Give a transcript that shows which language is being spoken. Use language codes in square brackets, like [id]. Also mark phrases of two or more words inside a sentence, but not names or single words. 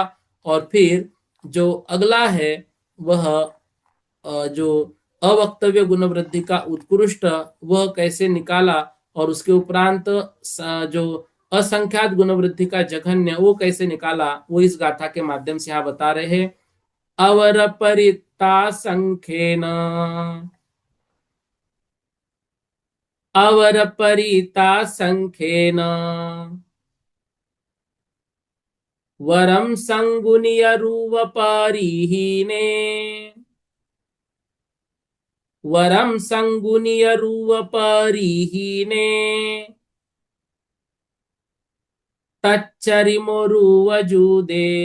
[hi] और फिर जो अगला है वह जो अवक्तव्य गुणवृद्धि का उत्कृष्ट, वह कैसे निकाला, और उसके उपरांत जो असंख्यात गुणवृद्धि का जघन्य वो कैसे निकाला, वो इस गाथा के माध्यम से यहाँ बता रहे हैं। [pra] अवर परिता संख्येन, अवर परिता संख्येन वरम संगुनिय रूवपरिहीने, वरम संगुनिय रूवपरिहीने तच्चरिमोरुवजुदे,